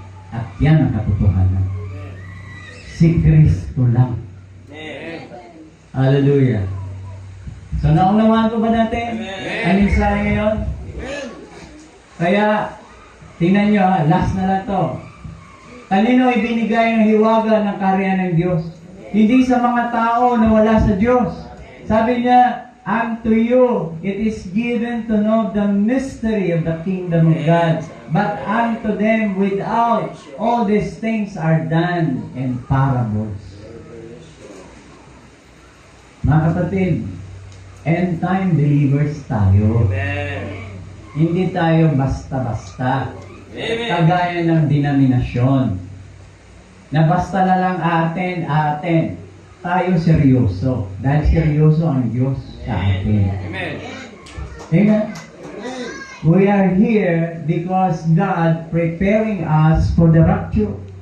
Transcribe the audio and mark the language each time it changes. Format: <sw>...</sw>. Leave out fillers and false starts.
<tl>At yan ang katotohanan. Si Kristo lang. Hallelujah. So, naunawaan ko ba natin? Ang mensahe ngayon? Kaya, tingnan nyo, last na lang to. Kanino ibinigay ang hiwaga ng karya ng Diyos? Hindi sa mga tao na wala sa Diyos. Sabi niya,</tl> <en>unto you it is given to know the mystery of the kingdom of God. But unto them without, all these things are done in parables.</en> <tl>Mga kapatid,</tl> <en>end time believers</en> <tl>tayo. Hindi tayo basta-basta. Kagaya ng denominasyon. Na basta na lang atin. Tayo seryoso. Dahil seryoso ang Diyos sa atin. Amen.</tl> <en>We are here because God preparing us for the rapture.</en>